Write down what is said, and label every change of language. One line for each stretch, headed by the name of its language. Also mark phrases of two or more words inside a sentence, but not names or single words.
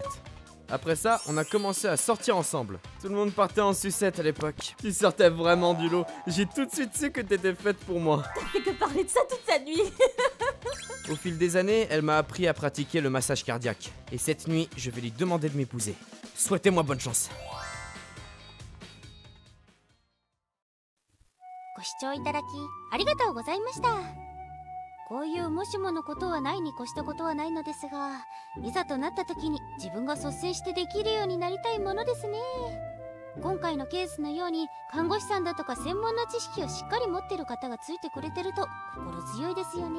French: Après ça, on a commencé à sortir ensemble. Tout le monde partait en sucette à l'époque. Tu sortais vraiment du lot. J'ai tout de suite su que t'étais faite pour moi. T'as fait que parler de ça toute la nuit. Au fil des années, elle m'a appris à pratiquer le massage cardiaque. Et cette nuit, je vais lui demander de m'épouser. Souhaitez-moi bonne chance.
Japanese: ご視聴いただきありがとうございました。こういうもしものことはないに越したことはないのですが、いざとなった時に自分が率先してできるようになりたいものですね。今回のケースのように看護師さんだとか専門の知識をしっかり持ってる方がついてくれてると心強いですよね。